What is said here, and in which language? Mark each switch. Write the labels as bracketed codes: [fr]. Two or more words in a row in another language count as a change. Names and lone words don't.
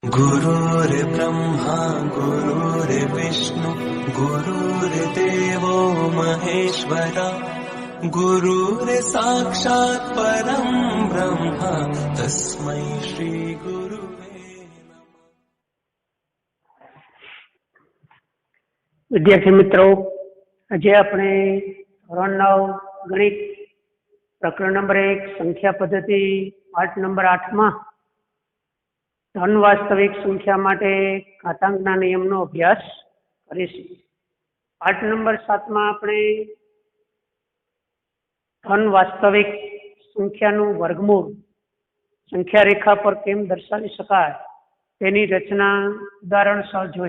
[sa] गुरुर्ब्रह्मा गुरुर्विष्णु गुरुर्देवो महेश्वरा गुरुर्साक्षात् परं ब्रह्म तस्मै श्री गुरुवे नमः। [hi] विद्यार्थी मित्रों, आज [gu] આપણે ધોરણ 9 ગણિત પ્રકરણ નંબર 1 સંખ્યા પદ્ધતિ પાઠ નંબર 8 માં ધન વાસ્તવિક સંખ્યા માટે ઘાતાંકના નિયમનો અભ્યાસ કરીશું. પાઠ નંબર 7 માં આપણે ધન વાસ્તવિક સંખ્યાનું વર્ગમૂળ સંખ્યા રેખા પર કેમ દર્શાવી શકાય તેની રચના ઉદાહરણ સહ જોઈ.